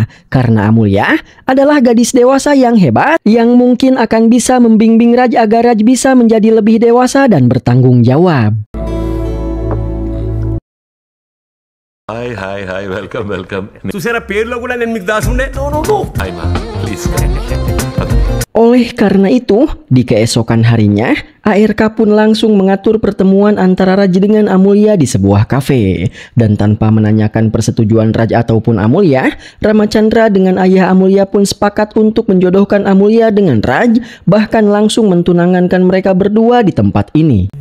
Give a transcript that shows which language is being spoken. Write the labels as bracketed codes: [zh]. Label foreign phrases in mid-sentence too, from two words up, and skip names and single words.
[id] Karena Amulya adalah gadis dewasa yang hebat yang mungkin akan bisa membimbing Raj agar Raj bisa menjadi lebih dewasa dan bertanggung jawab. [en] Hi, welcome. [te] చూసారా పేరులో కూడా నేను మీకు దాసుండే [en] Hi, ma. Please. [id] Oleh karena itu, di keesokan harinya, ARK pun langsung mengatur pertemuan antara Raj dengan Amulya di sebuah kafe. Dan tanpa menanyakan persetujuan Raj ataupun Amulya, Ramachandra dengan ayah Amulya pun sepakat untuk menjodohkan Amulya dengan Raj, bahkan langsung mentunangankan mereka berdua di tempat ini.